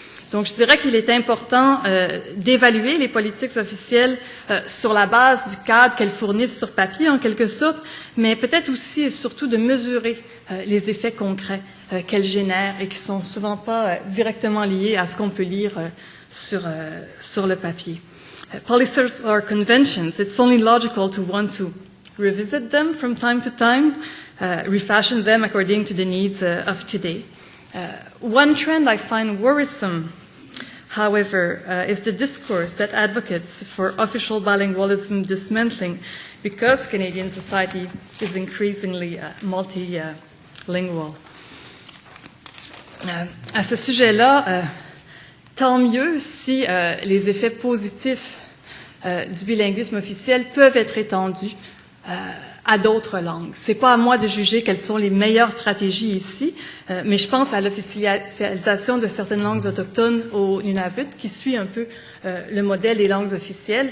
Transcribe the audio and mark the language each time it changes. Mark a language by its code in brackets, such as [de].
[fr] Donc, je dirais qu'il est important d'évaluer les politiques officielles sur la base du cadre qu'elles fournissent sur papier, en quelque sorte, mais peut-être aussi et surtout de mesurer les effets concrets qu'elles génèrent et qui sont souvent pas directement liés à ce qu'on peut lire sur le papier. [en] Policies or conventions, it's only logical to want to revisit them from time to time, refashion them according to the needs of today. One trend I find worrisome, however, is the discourse that advocates for official bilingualism dismantling because Canadian society is increasingly multilingual. [fr] À ce sujet-là, tant mieux si les effets positifs du bilinguisme officiel peuvent être étendus à d'autres langues. C'est pas à moi de juger quelles sont les meilleures stratégies ici, mais je pense à l'officialisation de certaines langues autochtones au Nunavut, qui suit un peu le modèle des langues officielles.